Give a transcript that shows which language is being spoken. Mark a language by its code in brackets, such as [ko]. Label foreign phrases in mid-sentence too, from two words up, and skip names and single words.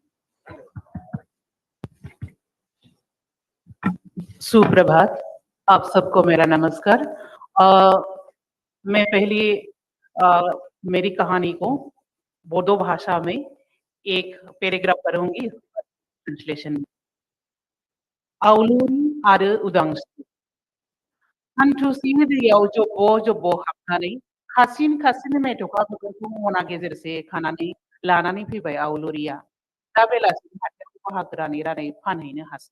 [hi] सुप्रभात, आप सबको मेरा नमस्कार। मैं पहली मेरी कहानी को बोडो भाषा में एक पैराग्राफ पढ़ूंगी ट्रांसलेशन में। [brx] आवलुरी आरो उदांस्रि हान्थुसिं दैयाव जब्ब हाबनानै खासिन मेथ'काफोरखौ मना गेजेरसे खानानै लानानै फैबाय आवलुरिया। दा बेलासिनि हाथायाव बाहागो रानै फानहैनो हासै।